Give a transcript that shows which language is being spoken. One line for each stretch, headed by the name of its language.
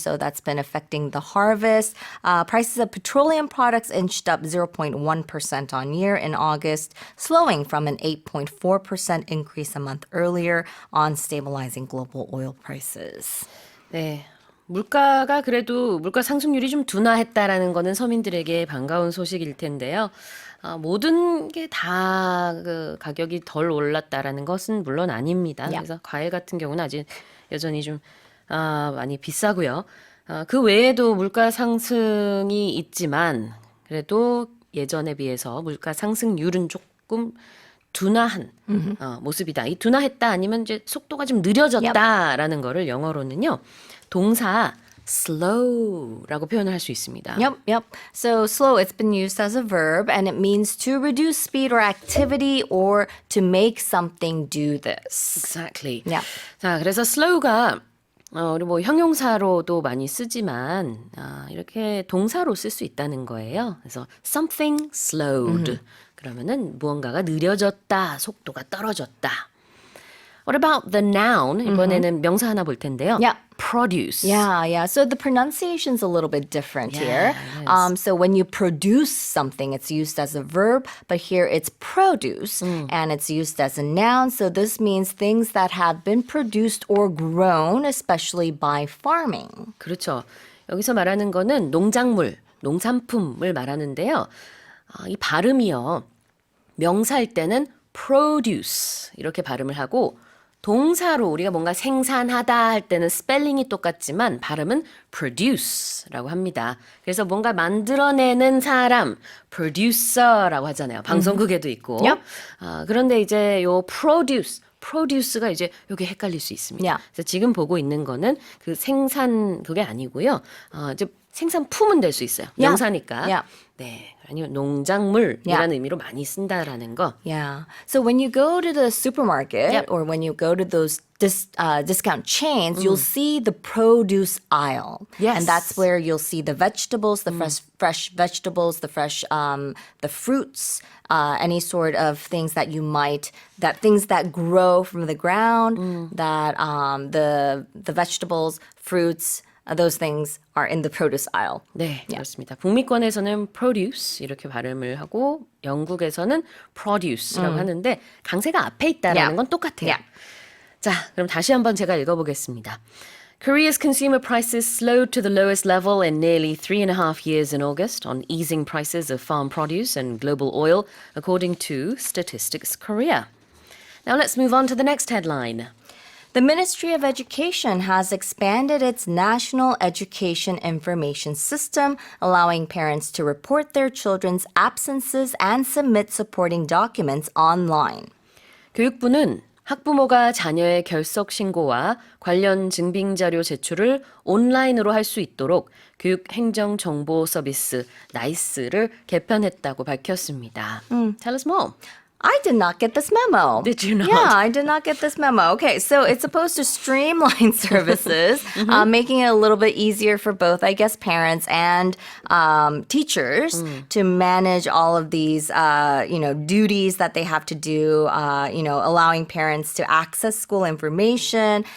English: So that's been affecting the harvest. Prices of petroleum products inched up 0.1% on year in August, slowing from an 8.4% increase a month earlier on stabilizing global oil prices.
Korean: 네. 물가가 그래도 물가 상승률이 좀 둔화했다라는 거는 서민들에게 반가운 소식일 텐데요. 모든 게 다 그 가격이 덜 올랐다라는 것은 물론 아닙니다. 그래서 과일 같은 경우는 아직 여전히 좀 많이 비싸고요. 그 외에도 물가 상승이 있지만 그래도 예전에 비해서 물가 상승률은 조금 둔화한 모습이다. 이 둔화했다 아니면 이제 속도가 좀 느려졌다라는 거를 영어로는요. 동사 slow라고 표현을 할 수 있습니다.
English: Yep. So slow, it's been used as a verb and it means to reduce speed or activity or to make something do this. Exactly. Yeah.
Korean: 자, 그래서 slow가 우리 뭐 형용사로도 많이 쓰지만 이렇게 동사로 쓸 수 있다는 거예요. 그래서
English: something slowed.
Korean: 그러면은 무언가가 느려졌다, 속도가 떨어졌다.
English: What about the noun?
Korean: 이번에는 명사 하나 볼 텐데요.
English: Yeah. Produce. Yeah. So the pronunciation's a little bit different here. So when you produce something, it's used as a verb, but here it's produce and it's used as a noun. So this means things that have been produced or grown, especially by farming.
Korean: 그렇죠. 여기서 말하는 거는 농작물, 농산품을 말하는데요. 이 발음이요. 명사일 때는 produce 이렇게 발음을 하고 동사로 우리가 뭔가 생산하다 할 때는 스펠링이 똑같지만 발음은 produce라고 합니다. 그래서 뭔가 만들어내는 사람, producer라고 하잖아요. 방송국에도 있고. 그런데 이제 요 produce가 이제 요게 헷갈릴 수 있습니다. Yeah. 그래서 지금 보고 있는 거는 그 생산 그게 아니고요. 이제 생산품은 될 수 있어요. 명사니까. Yeah. 네. 아니면 농작물이라는 의미로 많이 쓴다라는 거. Yeah.
English: So when you go to the supermarket or when you go to those discount chains, you'll see the produce aisle. Yes. And that's where you'll see the vegetables, the fresh vegetables, the fresh, the fruits, any sort of things that things that grow from the ground, that the vegetables, fruits, those things are in the produce aisle.
Korean: 네, 그렇습니다. 북미권에서는 produce 이렇게 발음을 하고 영국에서는 produce라고 하는데 강세가 앞에 있다라는 건 똑같아요. 자, 그럼 다시 한번 제가 읽어보겠습니다.
English: Korea's consumer prices slowed to the lowest level in nearly 3.5 years in August on easing prices of farm produce and global oil, according to Statistics Korea. Now let's move on to the next headline. The Ministry of Education has expanded its National Education Information System, allowing parents to report their children's absences and submit supporting documents online.
Korean: 교육부는 학부모가 자녀의 결석 신고와 관련 증빙 자료 제출을 온라인으로 할 수 있도록 교육행정 정보 서비스 나이스를 개편했다고 밝혔습니다.
English: Tell us more. I did not get this memo. Did you not? Yeah, I did not get this memo. Okay, so it's supposed to streamline services, making it a little bit easier for both, I guess, parents and teachers to manage all of these, duties that they have to do, allowing parents to access school information.